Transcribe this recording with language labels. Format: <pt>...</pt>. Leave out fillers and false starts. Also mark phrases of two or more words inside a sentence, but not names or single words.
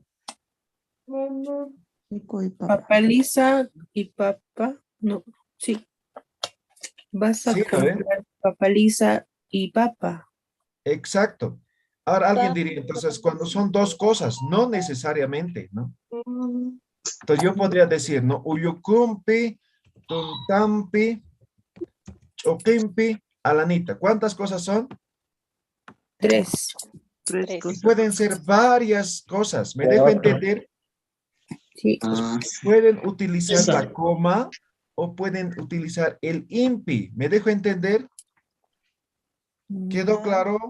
<es>Papaliza y papa. No, sí. Vas a Sí, ¿no ve? comprar papaliza y papa. Exacto. Ahora alguien diría, entonces, cuando son dos cosas, no necesariamente, ¿no? Entonces yo podría decir, ¿no?</es> <ay>Uyukumpi, tuntampi, chopimpi, alanita.</ay> <es>¿Cuántas cosas son? 3. Tres Y cosas. pueden ser varias cosas. ¿Me dejo entender? Sí. Pueden utilizar la coma o pueden utilizar el impi. ¿Me dejo entender? ¿Quedó claro?</es>